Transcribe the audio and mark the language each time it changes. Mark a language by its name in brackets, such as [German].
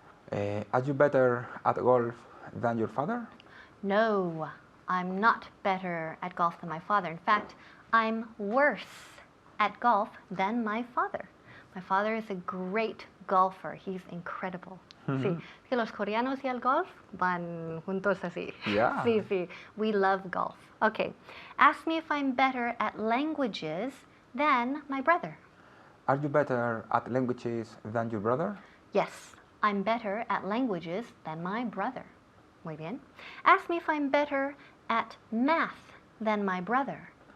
[English] Are you better at golf than your father? No, I'm not better at golf than my father. In fact, I'm worse at golf than my father. My father is a great golfer. He's incredible. [Spanish] Sí, que los coreanos y el golf van juntos así. [English] Yeah. [Spanish] Sí, sí. [English] We love golf. Okay. Ask me if I'm better at languages than my brother. Are you better at languages than your brother? Yes, I'm better at languages than my brother. [Spanish] Muy bien. [English] Ask me if I'm better at math than my brother.